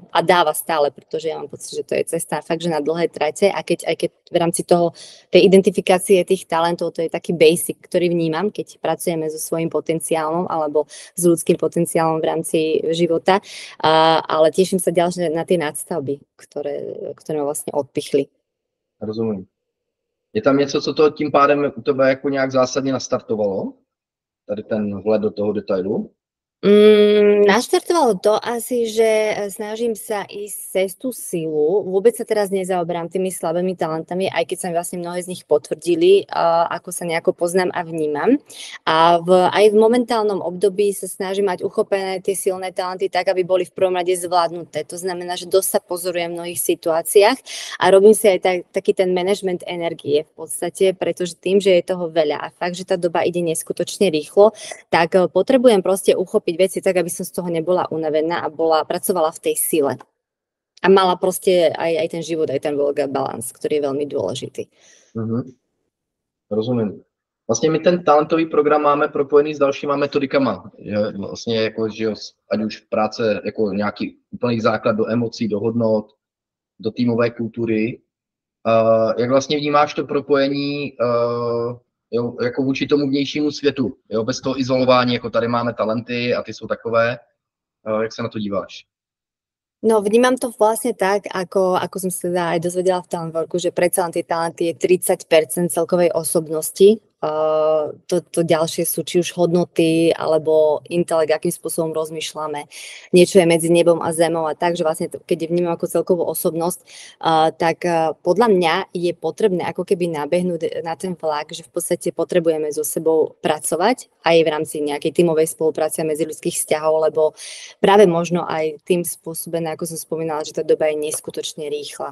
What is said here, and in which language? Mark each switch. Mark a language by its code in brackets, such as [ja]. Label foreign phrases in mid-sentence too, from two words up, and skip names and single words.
[sk] A dáva stále, pretože ja mám pocit, že to je cesta fakt, že na dlhé trate a aj keď v rámci toho, tej identifikácie tých talentov, to je taký basic, ktorý vnímam, keď pracujeme so svojím potenciálom alebo s ľudským potenciálom v rámci života. Ale teším sa ďalšie na tie nadstavby, ktoré ma vlastne odpichli. [cs] Rozumím. Je tam něco, co to tím pádem u tebe jako nějak zásadně nastartovalo? Tady ten vhled do toho detailu? [sk] Naštartovalo to asi, že snažím sa ísť cez tú silu. Vôbec sa teraz nezaoberám tými slabými talentami, aj keď sa mi vlastne mnohé z nich potvrdili, ako sa nejako poznám a vnímam. A aj v momentálnom období sa snažím mať uchopené tie silné talenty tak, aby boli v prvom rade zvládnuté. To znamená, že dosť sa pozorujem v mnohých situáciách a robím si aj taký ten management energie v podstate, pretože tým, že je toho veľa a fakt, že tá doba ide neskutočne rýchlo, tak potrebujem proste uchopiť veci tak, aby som z toho nebola unavená a pracovala v tej sile. A mala proste aj ten život, aj ten [en] work-life balance, [sk] ktorý je veľmi dôležitý. [cs] Rozumím. Vlastně my ten talentový program máme propojený s dalšíma metodikama. Že vlastně jako, že ať už v práce jako nějaký úplný základ do emocí, do hodnot, do týmové kultury. Jak vlastně vnímáš to propojení jo, jako vůči tomu vnějšímu světu, jo, bez toho izolování, jako tady máme talenty a ty jsou takové, jak se na to díváš? [sk] No, vnímam to vlastne tak, ako som sa teda aj dozvedela v Talentworku, že predsa len tie talenty je 30% celkovej osobnosti. To ďalšie sú či už hodnoty, alebo intelekt, akým spôsobom rozmýšľame. Niečo je medzi nebom a zemou a tak, že vlastne keď vnímam ako celkovú osobnosť, tak podľa mňa je potrebné ako keby nabehnúť na ten vlak, že v podstate potrebujeme so sebou pracovať aj v rámci nejakej tímovej spolupráce medzi ľudských vzťahov, lebo práve možno aj tým spôsobené, ako som spomínala, že tá doba je neskutočne rýchla.